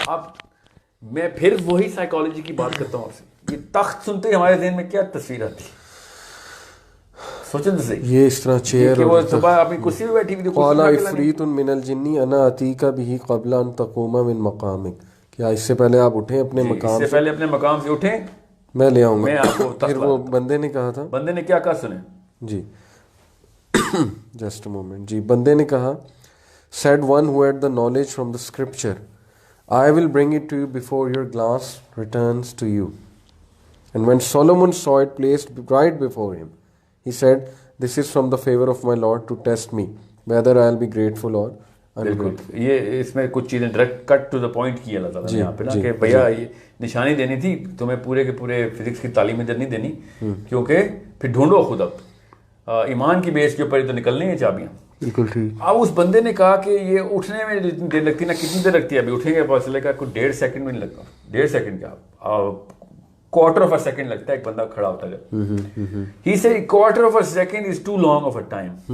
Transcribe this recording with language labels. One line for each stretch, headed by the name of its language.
Urdu: اب میں پھر وہی سائیکالوجی کی بات کرتا ہوں آپ سے یہ تخت سنتے ہی ہمارے ذہن میں کیا تصویر آتی ہے سوچیں تو صحیح یہ اس طرح چیئر کہ وہ صبح اپنی کرسی پہ بیٹھی ہوئی
Arabic: قال عفریت من الجن انا اتیک به قبل ان تقوم من مقامک
Urdu: کیا اس سے پہلے آپ اٹھیں اپنے مقام سے پہلے اپنے مقام سے اٹھیں میں لے آؤں میں گا آپ کو پھر وہ بندے نے کہا تھا بندے نے کیا کہا سنیں
English: جی just a moment جی
Urdu: بندے نے کہا
English: said one who had the knowledge from the scripture I will bring it to you before your glass returns to you. And when Solomon saw it placed right before him, he said, this is from the favor of my Lord to test me, whether I will be grateful or ungrateful.
Urdu: یہ اس میں کچھ چیزیں direct cut to the point کی اللہ تعالیٰ نے یہاں پہ نا کہ بھیا یہ نشانی دینی تھی تمہیں پورے کے پورے فزکس کی تعلیم ادھر نہیں دینی کیونکہ پھر ڈھونڈو خود اب ایمان کی بیس کے اوپر تو نکلنی ہیں چابیاں. بالکل ٹھیک. اب اس بندے نے کہا کہ یہ اٹھنے میں جتنی دیر لگتی ہے نا کتنی دیر لگتی ہے ابھی اٹھیں گے پتہ چلے گا کوئی 1.5 سیکنڈ میں نہیں لگتا 1.5 سیکنڈ کیا
English: quarter of a second
Urdu: لگتا ہے ایک بندہ کھڑا ہوتا ہے.
English: He said quarter of a second is too long of a time.